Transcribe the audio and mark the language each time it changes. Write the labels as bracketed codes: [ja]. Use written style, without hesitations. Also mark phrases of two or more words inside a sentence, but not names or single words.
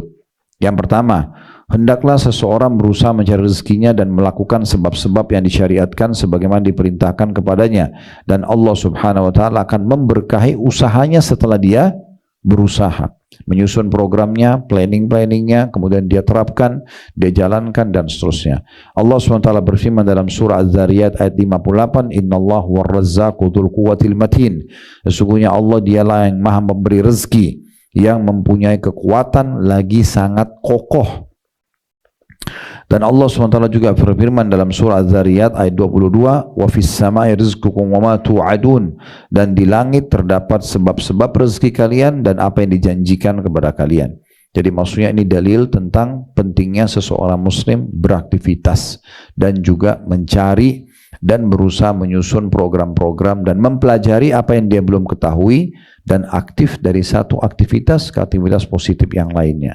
[id] Yang pertama, hendaklah seseorang berusaha mencari rezekinya dan melakukan sebab-sebab yang disyariatkan sebagaimana diperintahkan kepadanya, dan Allah [ar] سبحانه وتعالى [id] akan memberkahi usahanya setelah dia berusaha, menyusun programnya, planning-planningnya, kemudian dia terapkan, dia jalankan dan seterusnya. Allah SWT berfirman dalam surah Az-Zariyat ayat 58, [ar] إن الله الرزاق ذو القوة المتين. [id] Sesungguhnya Allah dialah yang maha memberi rezeki, yang mempunyai kekuatan lagi sangat kokoh. Dan Allah SWT juga berfirman dalam surah Az-Zariyat ayat 22, [ar] وفي السماء رزقكم وما توعدون, [id] dan di langit terdapat sebab-sebab rezeki kalian dan apa yang dijanjikan kepada kalian. Jadi maksudnya ini dalil tentang pentingnya seseorang muslim beraktivitas dan juga mencari dan berusaha menyusun program-program dan mempelajari apa yang dia belum ketahui dan aktif dari satu aktivitas ke aktivitas positif yang lainnya.